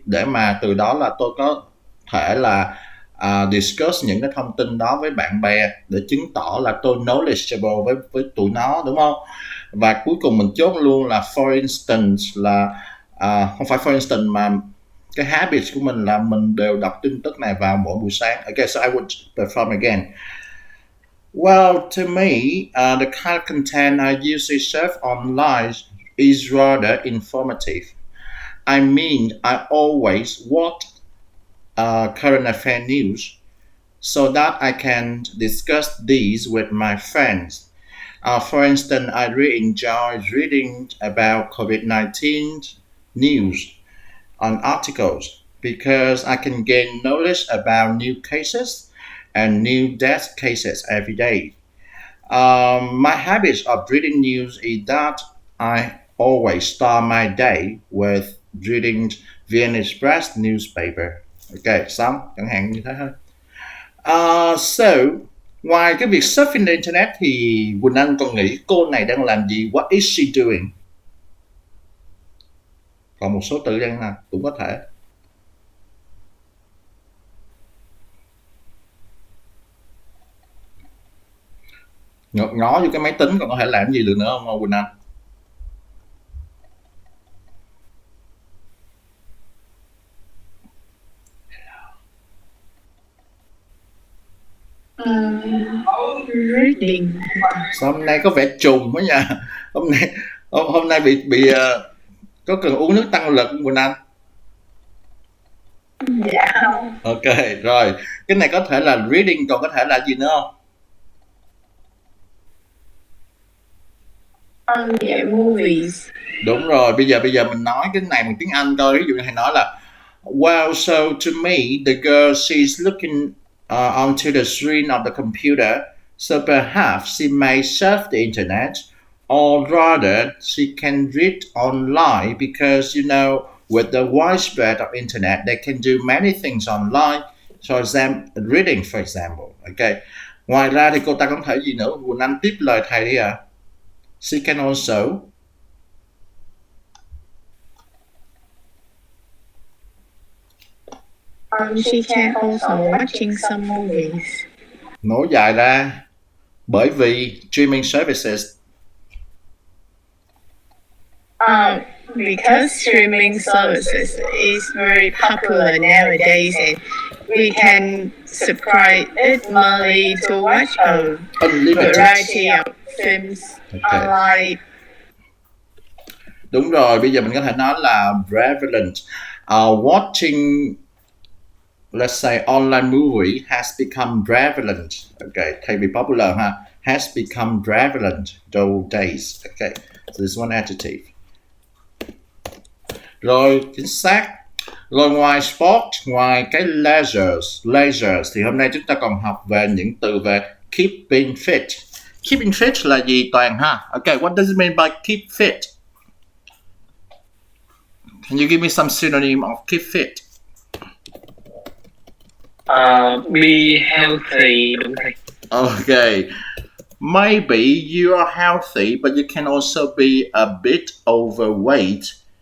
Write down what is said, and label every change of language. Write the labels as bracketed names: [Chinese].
[Vietnamese] Để mà từ đó là tôi có thể là discuss những cái thông tin đó với bạn bè, để chứng tỏ là tôi knowledgeable với tụi nó, đúng không? Và cuối cùng mình chốt luôn là for instance là không phải for instance mà cái habit của mình là mình đều đọc tin tức này vào mỗi buổi sáng. [English] Okay, so I would perform again. Well, to me, the kind of content I usually surf online is rather informative. I mean, I always watch current affair news so that I can discuss these with my friends. For instance, I really enjoy reading about COVID-19 news on articles because I can gain knowledge about new cases and new death cases every day. My habit of reading news is that I always start my day with reading VN Express newspaper. [Vietnamese] Ok, xong, chẳng hạn như thế thôi. So, ngoài cái việc surfing the internet thì Quỳnh Anh còn nghĩ cô này đang làm gì? [English] What is she doing? [Vietnamese] Còn một số từ đây là cũng có thể. Ngó vô cái máy tính còn có thể làm gì được nữa không Quỳnh Anh? [English] Reading. [Vietnamese] Sao hôm nay có vẻ trùng quá nha. Hôm nay bị có cần uống nước tăng lực Quỳnh Anh? Dạ. Ok, rồi. Cái này có thể là reading, còn có thể là gì nữa không? [English] Yeah, movies. [Vietnamese] Đúng rồi, bây giờ mình nói cái này bằng tiếng Anh coi. Ví dụ như thầy nói là [English] well, so to me, the girl she's looking onto the screen of the computer, so perhaps she may surf the internet, or rather she can read online because, you know, with the widespread of internet, they can do many things online. For example, reading, for example. Okay. [Vietnamese] Ngoài ra thì cô ta có thể gì nữa? Quỳnh Anh tiếp lời thầy đi ạ. [English] She can also she can also watching some movies. nối dài ra, bởi vì streaming services. Because streaming services is very popular nowadays, and we can subscribe it monthly to watch a Unlimited. variety of films Okay. online. [Vietnamese] Đúng rồi, bây giờ mình có thể nói là prevalent. [English] Watching, let's say, online movie has become prevalent. [Vietnamese] Okay, thay vì popular ha, [English] has become prevalent [Vietnamese] those days. [English] Okay, so this is one adjective. [Vietnamese] Rồi, chính xác. Rồi ngoài sport, ngoài cái leisure thì hôm nay chúng ta còn học về những từ về keeping fit. Keeping fit là gì Toàn ha? [English] Okay, what does it mean by keep fit? Can you give me some synonym of keep fit? Be healthy, [Vietnamese] đúng thầy. [English] Okay. Maybe you are healthy, but you can also be a bit overweight.